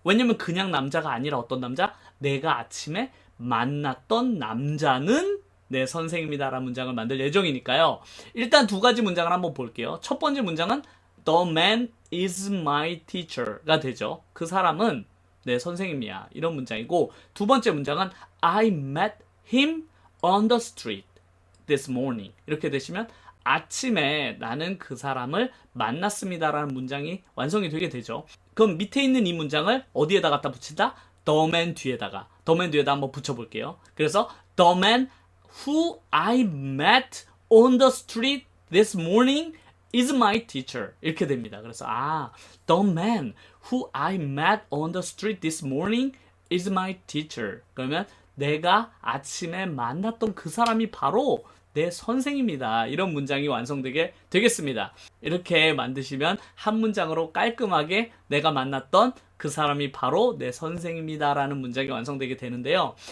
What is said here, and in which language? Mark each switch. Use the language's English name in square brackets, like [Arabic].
[Korean] 왜냐면 그냥 남자가 아니라 어떤 남자? 내가 아침에 만났던 남자는 내 선생님이다 라는 문장을 만들 예정이니까요. 일단 두 가지 문장을 한번 볼게요. 첫 번째 문장은 [English] The man is my teacher [Korean] 가 되죠. 그 사람은 내 선생님이야. 이런 문장이고, 두 번째 문장은 [English] I met him on the street this morning. [Korean] 이렇게 되시면 아침에 나는 그 사람을 만났습니다라는 문장이 완성이 되게 되죠. 그럼 밑에 있는 이 문장을 어디에다 갖다 붙인다? The man 뒤에다가. The man 뒤에다 한번 붙여볼게요. 그래서 [English] The man who I met on the street this morning is my teacher. [Korean] 이렇게 됩니다. 그래서 [English] The man who I met on the street this morning is my teacher. [Korean] 그러면 내가 아침에 만났던 그 사람이 바로 내 선생입니다. 이런 문장이 완성되게 되겠습니다. 이렇게 만드시면 한 문장으로 깔끔하게 내가 만났던 그 사람이 바로 내 선생입니다 라는 문장이 완성되게 되는데요.